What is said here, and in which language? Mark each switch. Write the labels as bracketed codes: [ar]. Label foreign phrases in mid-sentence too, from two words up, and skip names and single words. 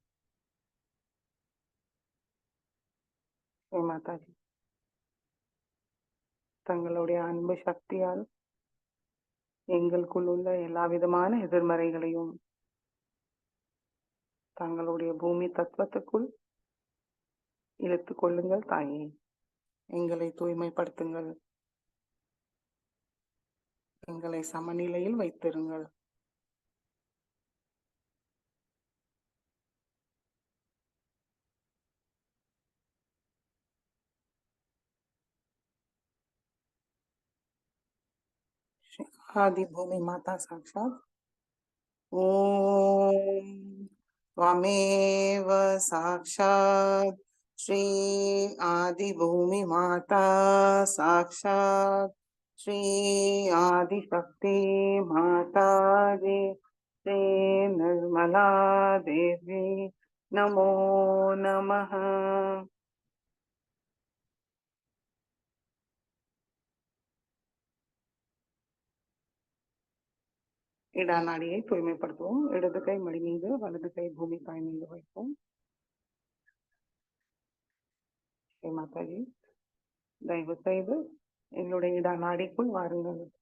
[ta] மாதாஜி தங்களுடைய அன்பு சக்தியால் எங்களுக்குள் உள்ள எல்லா விதமான எதிர்மறைகளையும் தங்களுடைய பூமி தத்துவத்துக்குள் இழுத்துக் கொள்ளுங்கள் தாயே. எங்களை தூய்மைப்படுத்துங்கள், எங்களை சமநிலையில் வைத்திருங்கள். [sa] आदि भूमि माता साक्षात ओम त्वमेव साक्षात् श्री आदि भूमि माता साक्षात् श्री आदि शक्ति माता जी श्री निर्मला देवी नमो नमः। [ta] இடநாடியை தூய்மைப்படுத்துவோம். இடது கை மடி மீது, வலது கை பூமி தாய் மீது வைப்போம். மாதாஜி தயவு செய்து எங்களுடைய இடநாடிக்குள் வாருங்கள்.